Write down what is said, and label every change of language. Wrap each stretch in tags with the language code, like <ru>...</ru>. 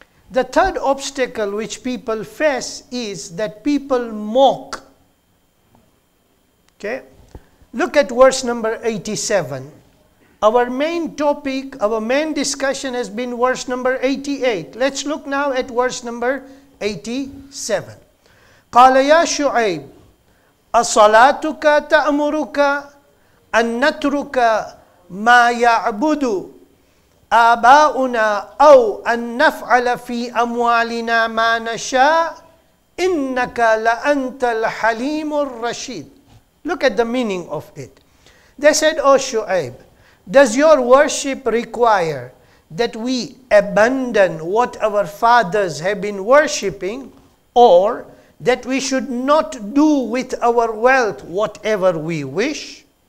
<en>The third obstacle which people face is that people mock. Okay? Look at verse number 87. Our main topic, our main discussion has been verse number 88. Let's look now at verse number 87.</en> <ar>قال يا شعيب أصلاتك تأمرك أن نترك ما يعبد آباؤنا أو أن نفعل في أموالنا ما نشاء إنك لأنت الحليم الرشيد.</ar> <en>Look at the meaning of it. They said, "O Shu'aib, does your worship require that we abandon what our fathers have been worshipping, or that we should not do with our wealth whatever we wish?</en>